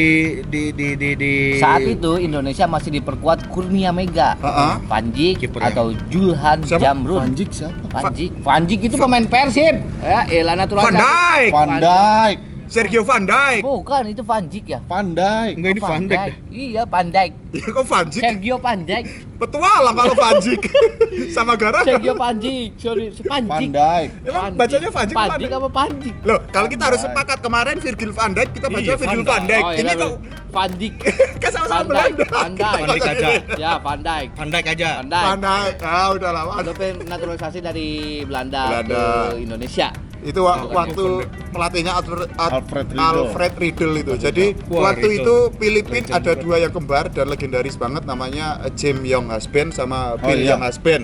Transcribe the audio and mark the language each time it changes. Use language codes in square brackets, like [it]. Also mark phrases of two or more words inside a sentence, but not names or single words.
[id] Saat itu Indonesia masih diperkuat Kurnia Mega, Panjik Kipernya. atau Julhan Siapa? Jamrud. Panjik siapa? Panjik itu pemain Persib. Ya, elah Van naturalisasi. Dijk. Van Dijk. Sergio Van Dijk. Bukan, itu Panjik ya. Van Dijk. Enggak, ini Van Dijk deh. Iya, Van Dijk. Ya kok Van Dijk? Sergio Van Dijk. Petualang kalau Van Dijk. Sama Gara. Sergio Van Dijk. Sorry, Van Panjik. Dijk. Emang bacanya Van Dijk apa Panjik apa Panjik? Loh, kalau kita harus sepakat kemarin Virgil van Dijk, kita baca Iya, Virgil Van van Dijk. Oh, Ini iya, kok Van Dijk. kan sama-sama Van Dijk. Belanda. Van Dijk. Van Dijk aja. Ya, Van Dijk. Van Dijk aja. Van Dijk. Van Dijk. Ah, udah lama. Itu naturalisasi dari Belanda Belanda. ke Indonesia. Itu waktu pelatihnya Alfred Riedel itu. Jadi Wah, waktu Riedel. itu Filipina ada 2 yang kembar dan legendaris banget namanya James Young Husband sama Bill iya. Young Husband.